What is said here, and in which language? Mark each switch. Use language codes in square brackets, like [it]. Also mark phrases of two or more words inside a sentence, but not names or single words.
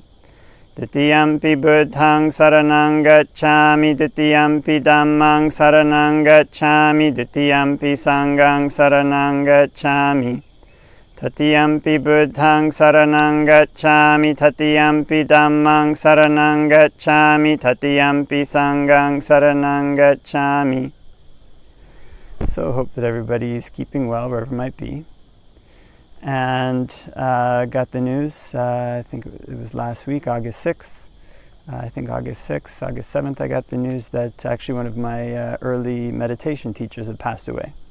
[pi] Ditiyampi Buddhaṃ saranang gacchāmi, Ditiyampi Dhammaṃ saranang gacchāmi, Ditiyampi Sanghaṃ saranang gacchāmi. Tatiyampi Buddhaṃ saranang gacchāmi, Tatiyampi Dhammaṃ saranang gacchāmi, Tatiyampi Sanghaṃ saranang gacchāmi. [en] So I hope that everybody is keeping well wherever it might be. And got the news, I think it was last week, August 6th. August 7th, I got the news that actually one of my early meditation teachers had passed away.